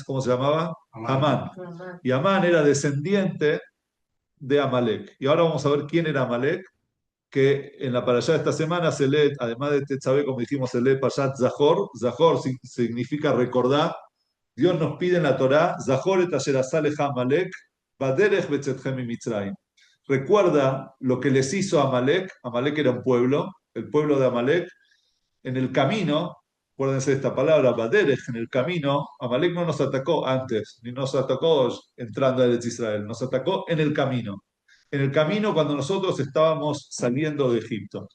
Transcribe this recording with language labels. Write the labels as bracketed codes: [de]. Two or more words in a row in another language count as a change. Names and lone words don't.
[es] ¿Cómo se llamaba? Amán. Y Amán era descendiente de Amalek. Y ahora vamos a ver quién era Amalek, que en la parashá de esta semana se lee, además de Tetzaveh, como dijimos, se lee Parashat Zahor. Zahor significa recordar. Dios nos pide en la Torá, [he] זכור את אשר עשה לך עמלק בדרך בצאתכם ממצרים. [es] Recuerda lo que les hizo a Amalek. Amalek era un pueblo, el pueblo de Amalek, en el camino. Acuérdense de esta palabra, baderech, en el camino. Amalek no nos atacó antes, ni nos atacó entrando a Eretz Israel, nos atacó en el camino. En el camino cuando nosotros estábamos saliendo de Egipto.